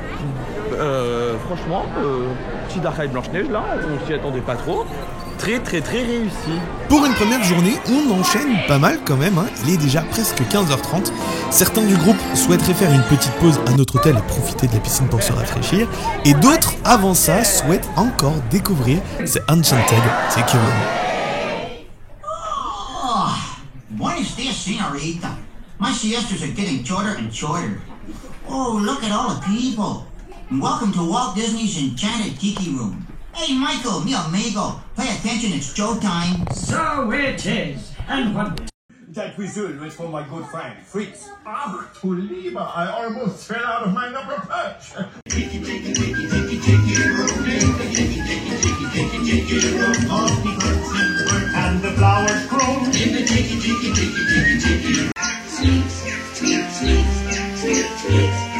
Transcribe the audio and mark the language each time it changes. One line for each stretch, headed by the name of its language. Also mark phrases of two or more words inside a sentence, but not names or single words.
French: Franchement, petit
English: Dark Ride
French: Blanche-Neige là, on s'y attendait pas trop. Très réussi. Pour une première journée, on enchaîne pas mal quand même, hein. Il est déjà presque 15h30. Certains du groupe souhaiteraient faire une petite pause à notre hôtel et profiter de la piscine pour se rafraîchir. Et d'autres, avant ça, souhaitent encore découvrir The Enchanted Tiki Room.
Spanish: Buenos dias, señorita.
English: My siestas are getting shorter and shorter. Oh, look at all the people. And welcome to Walt Disney's Enchanted Tiki Room. Hey, Michael,
Spanish: mi amigo,
English: pay attention, it's showtime. So it is. And what? That whistle was for my good friend, Fritz.
German: Ach, du Lieber,
English: I almost fell out of my upper perch. Tiki, tiki, tiki, tiki, tiki, room. Tiki, tiki, tiki, tiki, tiki, tiki, room. All the birds sing and the flowers grow. In the tiki, tiki, tiki, tiki, tiki. Sneaks, sneaks, sneaks, sneaks, sneaks.